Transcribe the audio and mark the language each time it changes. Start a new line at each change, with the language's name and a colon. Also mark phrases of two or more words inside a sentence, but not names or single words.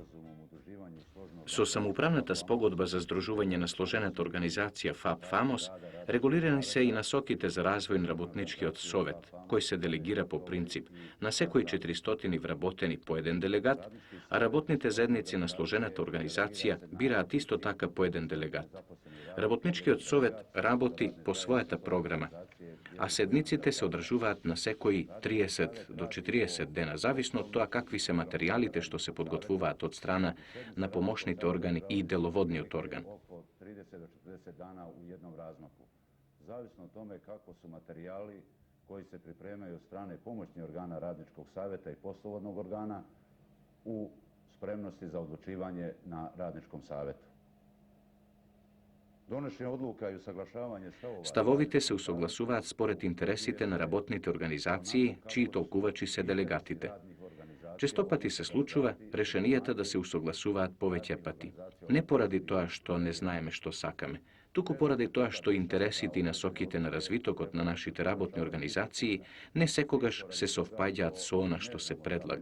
Macedonian: Со самоуправната спогодба за здружување на сложената организација ФАП-ФАМОС регулирани се и насоките за развој на работничкиот совет, кој се делегира по принцип на секои 400 вработени по еден делегат, а работните заедници на сложената организација бираат исто така по еден делегат. Работничкиот совет работи по својата програма, а седниците се одржуваат на секои 30 до 40 дена, зависно од тоа какви се материјалите што се подготвуваат од страна на помошните органи и деловодниот орган.
Bosnian: Zavisno od tome kako su materijali koji se pripremaju od strane pomoćnih organa radničkog savjeta i poslovodnog organa u spremnosti za odlučivanje na radničkom savjetu.
Macedonian: Ставовите се усогласуваат според интересите на работните организации, чии толкувачи се делегатите. Честопати се случува решенијата да се усогласуваат повеќе пати. Не поради тоа што не знаеме што сакаме, туку поради тоа што интересите и насоките на развитокот на нашите работни организации не секогаш се совпаѓаат со она што се предлага.